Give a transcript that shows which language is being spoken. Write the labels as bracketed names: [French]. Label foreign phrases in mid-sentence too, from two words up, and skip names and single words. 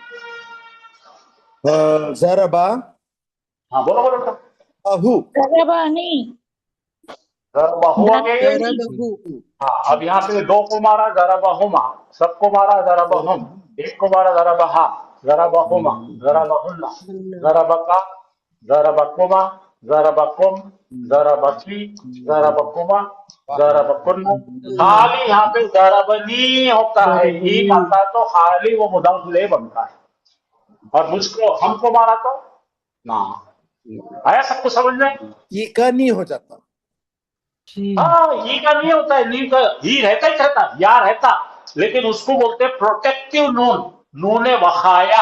[Urdu] ज़रबा ہاں، بولو بولو تو. अहू। ضربا نہیں, ضربہٗ آ گیا یہ. ہاں، اب یہاں پہ دو کو مارا ضربهما، سب کو مارا ضربهم، ایک کو مارا ضربها. [Arabic] ضربهما ضربهن ضربك ضربكما ضربكم ضربکی ضربكما ضربكن. [Urdu] خالی یہاں پہ ضربنی ہوتا ہے، ہی آتا ہے تو خالی وہ مضاف الیہ بنتا ہے. اور مجھ کو ہم کو مارا تو نہ. آیا سب کو سمجھ میں؟ یہ کا نہیں ہو جاتا. ہاں یہ کا نہیں ہوتا ہے، نہیں کا ہی رہتا ہی رہتا، یا رہتا، لیکن اس کو بولتے ہیں پروٹیکٹیو نون، [Arabic] نون وقایا.